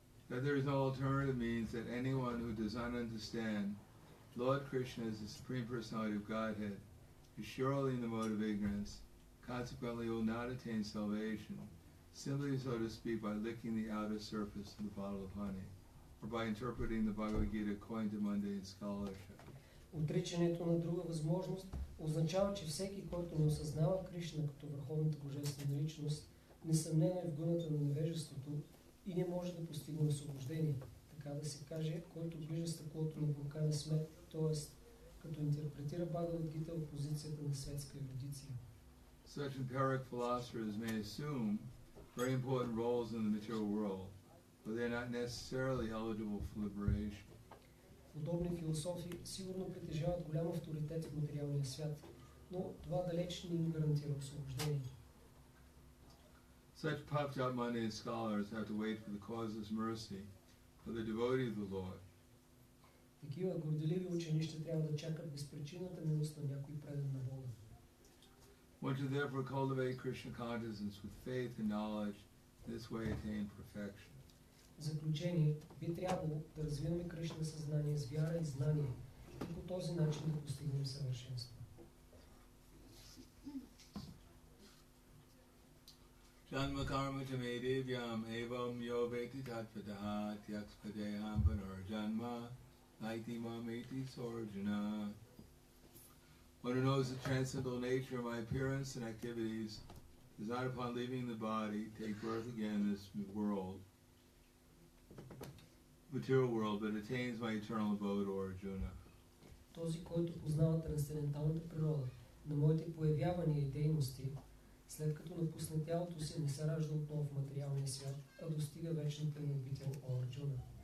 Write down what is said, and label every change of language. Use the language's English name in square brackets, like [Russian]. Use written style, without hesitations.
[English] That there is no alternative means that anyone who does not understand Lord Krishna as the Supreme Personality of Godhead is surely in the mode of ignorance, consequently will not attain salvation, simply, so to speak, by licking the outer surface of the bottle of honey, or by interpreting the Bhagavad Gita according to mundane scholarship. [Bulgarian] Отричането на друга възможност означава, че всеки, който не осъзнава Кришна като върховната божествена личност, несъмнено е в гъната на невежеството и не може да постигне освобождение. Така да се каже, който ближа стъклото на буркана смет, т.е. като интерпретира Бхагавад Гита в позицията на светска ерудиция. [English] Such empiric philosophers may assume very important roles in the material world, but they are not necessarily eligible for liberation. [Bulgarian] Подобни философи сигурно притежават голям авторитет в материалния свят, но това далеч не им гарантира освобождение. [English] Such puffed up mundane scholars have to wait for the causeless mercy of the devotee of the Lord. [Bulgarian] Такива горделиви учени ще трябва да чакат безпричинната милост на някой предан на Бога. [English] One should therefore cultivate Krishna consciousness with faith and knowledge, this way attain perfection. [Bulgarian] В заключение, би трябвало да развиваме Кришна съзнание с вяра и знание и по този начин да постигнем съвършенство. [Sanskrit] Janma karma chame devyam evam yo veti tattvataha tyakspadeham panarjanma naiti mameti sorjana. [English] One who knows the transcendental nature of my appearance and activities does not upon leaving the body take birth again in this material world, but attains my eternal abode, or Arjuna. [Bulgarian] Този, който познава трансценденталната природа на моите появявания и дейности, след като напусне тялото си, не се ражда отново в материалния свят, а достига вечната му обител, о Арджуна.